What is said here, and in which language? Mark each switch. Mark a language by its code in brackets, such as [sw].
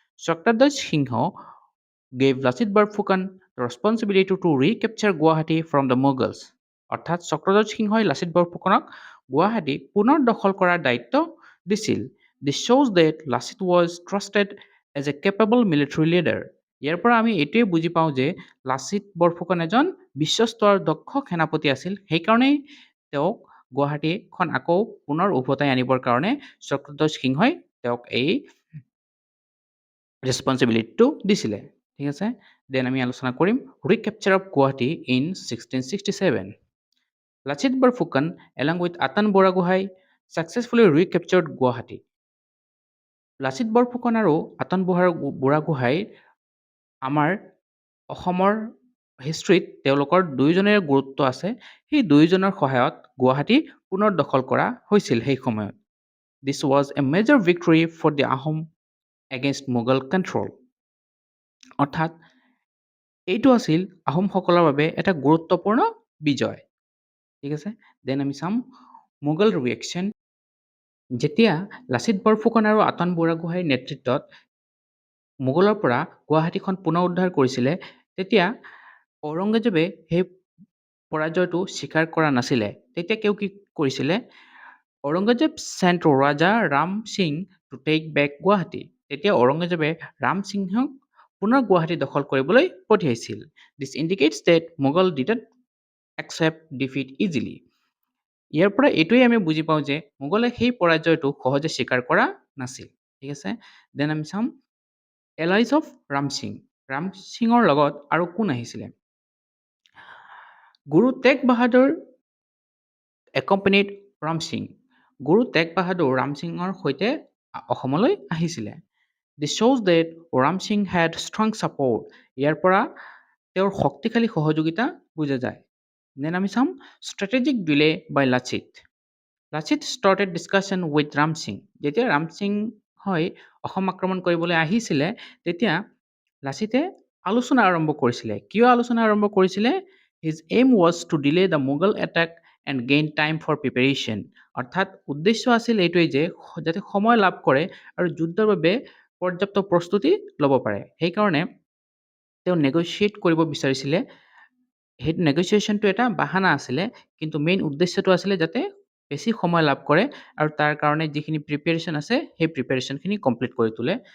[en] Chakradhwaj Singha gave Lasit Barphukan the responsibility to recapture Guwahati from the Mughals. [as] অৰ্থাৎ চক্ৰধ্বজ সিংহই লাচিত বৰফুকনক গুৱাহাটী পুনৰ দখল কৰাৰ দায়িত্ব দিছিল। [en] This shows that Lasit was trusted as a capable military leader. [as] ইয়াৰ পৰা আমি এইটোৱে বুজি পাওঁ যে লাচিত বৰফুকন এজন বিশ্বস্ত আৰু দক্ষ সেনাপতি আছিল। সেইকাৰণেই তেওঁক গুৱাহাটীখন আকৌ পুনৰ উভতাই আনিবৰ কাৰণে চক্ৰধ্বজ সিংহই তেওঁক এই ৰেছপনচিবিলিটিটো দিছিলে। ঠিক আছে, দেন আমি আলোচনা কৰিম [en] Recapture of Guwahati in 1667. Lachit Barphukan, along with Atan Boragোহাঁই, successfully recaptured Guwahati. [as] Lachit Borphukan আৰু আতান বুঢ়াগোহাঁই আমাৰ অসমৰ হিষ্ট্ৰীত তেওঁলোকৰ দুয়োজনেৰে গুৰুত্ব আছে। সেই দুয়োজনৰ সহায়ত গুৱাহাটী পুনৰ দখল কৰা হৈছিল সেই সময়ত। [en] This was a major victory for the Ahom against Mughal control. [as] অৰ্থাৎ এইটো আছিল আহোমসকলৰ বাবে এটা গুৰুত্বপূৰ্ণ বিজয়। ঠিক আছে, দেন আমি চাম মোগল ৰিয়েকশ্যন। যেতিয়া লাচিত বৰফুকন আৰু আতান বুঢ়াগোহাঁইৰ নেতৃত্বত মোগলৰ পৰা গুৱাহাটীখন পুনৰ উদ্ধাৰ কৰিছিলে, তেতিয়া ঔৰংগজেবে সেই পৰাজয়টো স্বীকাৰ কৰা নাছিলে। তেতিয়া তেওঁ কি কৰিছিলে? [en] Aurangzeb sent Raja Ram Singh to take back Guwahati. [as] তেতিয়া ঔৰংগজেবে ৰাম সিংহক পুনৰ গুৱাহাটী দখল কৰিবলৈ পঠিয়াইছিল। [en] This indicates that Mughal didn't accept defeat easily. [as] ইয়াৰ পৰা এইটোৱে আমি বুজি পাওঁ যে মোগলে সেই পৰাজয়টো সহজে স্বীকাৰ কৰা নাছিল। ঠিক আছে, দেন আমি চাম [en] Allies of Ram Singh. [as] ৰাম সিঙৰ লগত আৰু কোন আহিছিলে? [en] Guru Tegh Bahadur accompanied Ram Singh. [as] গুৰু টেগ বাহাদুৰ ৰাম সিঙৰ সৈতে অসমলৈ আহিছিলে। [en] This shows that Ram Singh had strong support. [as] ইয়াৰ পৰা তেওঁৰ শক্তিশালী সহযোগিতা বুজা যায়। [en] then [as] আমি চাম [en] strategic delay by Lachit. Lachit started discussion with Ram Singh. [as] যেতিয়া ৰাম সিং হয় অসম আক্ৰমণ কৰিবলৈ আহিছিলে, তেতিয়া লাচিতে আলোচনা আৰম্ভ কৰিছিলে। কিয় আলোচনা আৰম্ভ কৰিছিলে? [en] His aim was to delay the Mughal attack and gain time for preparation. [as] অৰ্থাৎ উদ্দেশ্য আছিল এইটোৱেই যে যাতে সময় লাভ কৰে আৰু যুদ্ধৰ বাবে পৰ্যাপ্ত প্ৰস্তুতি ল'ব পাৰে। সেইকাৰণে তেওঁ নেগচিয়েট কৰিব বিচাৰিছিলে। সেই নেগচিয়েশ্যনটো এটা বাহানা আছিলে, কিন্তু মেইন উদ্দেশ্যটো আছিলে যাতে বেছি সময় লাভ কৰে আৰু তাৰ কাৰণে যিখিনি প্ৰিপেৰেশ্যন আছে সেই প্ৰিপেৰেশ্যনখিনি কমপ্লিট কৰি তোলে।